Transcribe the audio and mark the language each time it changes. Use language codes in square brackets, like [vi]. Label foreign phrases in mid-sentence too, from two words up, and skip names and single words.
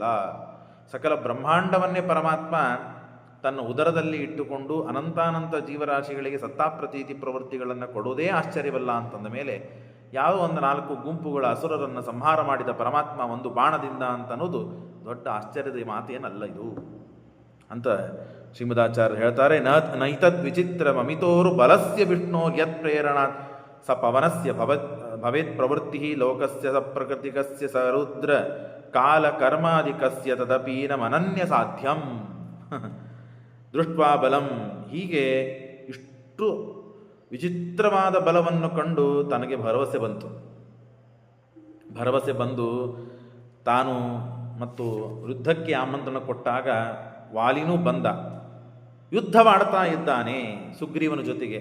[kn] ಸಕಲ ಬ್ರಹ್ಮಾಂಡವನ್ನೇ ಪರಮಾತ್ಮ ತನ್ನ ಉದರದಲ್ಲಿ ಇಟ್ಟುಕೊಂಡು ಅನಂತಾನಂತ ಜೀವರಾಶಿಗಳಿಗೆ ಸತ್ತಾಪ್ರತೀತಿ ಪ್ರವೃತ್ತಿಗಳನ್ನು ಕೊಡುವುದೇ ಆಶ್ಚರ್ಯವಲ್ಲ ಅಂತಂದ ಮೇಲೆ ಯಾವ ಒಂದು 4 ಗುಂಪುಗಳ ಅಸುರರನ್ನು ಸಂಹಾರ ಮಾಡಿದ ಪರಮಾತ್ಮ ಒಂದು ಬಾಣದಿಂದ ಅಂತನ್ನೋದು ದೊಡ್ಡ ಆಶ್ಚರ್ಯದ ಮಾತೇನಲ್ಲ ಇದು ಅಂತ ಶ್ರೀಮದಾಚಾರ್ಯರು ಹೇಳ್ತಾರೆ. [sa] ನೈತದ್ ವಿಚಿತ್ರ ಮಮಿತೋರು ಬಲಸ್ಯ ವಿಷ್ಣು ಯತ್ ಪ್ರೇರಣಾ ಸ ಪವನಸ್ಯ ಭವೇತ್ ಪ್ರವೃತ್ತಿ ಲೋಕಸ್ಯ ಸ ಪ್ರಕೃತಿಕಸ್ಯ ಸ ರುದ್ರ ಕಾಲ ಕರ್ಮಾಧಿಕಸ್ಯ ತದಪಿ ನಮನನ್ಯ ಸಾಧ್ಯಂ ದೃಷ್ಟ್ವಾ ಬಲಂ. [kn] ಹೀಗೆ ಇಷ್ಟು ವಿಚಿತ್ರವಾದ ಬಲವನ್ನು ಕಂಡು ತನಗೆ ಭರವಸೆ ಬಂದು ತಾನು ಮತ್ತು ಯುದ್ಧಕ್ಕೆ ಆಮಂತ್ರಣ ಕೊಟ್ಟಾಗ ವಾಲಿನೂ ಬಂದ. ಯುದ್ಧವಾಡ್ತಾ ಇದ್ದಾನೆ ಸುಗ್ರೀವನ ಜೊತೆಗೆ.